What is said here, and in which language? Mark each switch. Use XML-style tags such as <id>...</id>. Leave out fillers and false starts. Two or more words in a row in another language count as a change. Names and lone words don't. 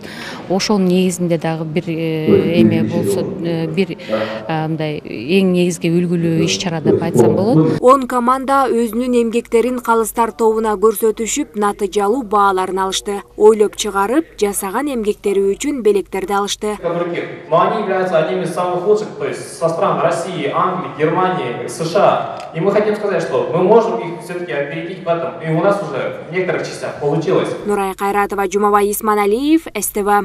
<ky>Ошонун негизинде дагы бир эме болсо, бир мындай эң негизги үлгүлүү иш-чара деп айтсам болот. 10 команда өзүнүн эмгектерин калыстар тобуна көрсөтүшүп, натыйжалуу бааларын алышты. Ойлоп чыгарып, жасаган эмгектери үчүн белектерди алышты.</ky> <ru>Но они являются одними из самых лучших, то есть со стран России, Англии, Германии, США. И мы хотим сказать, что мы можем их все-таки опередить в этом. И у нас уже в некоторых частях получилось. Нурай Кайратова, Жумабай Исманалиев, СТВ.</ru>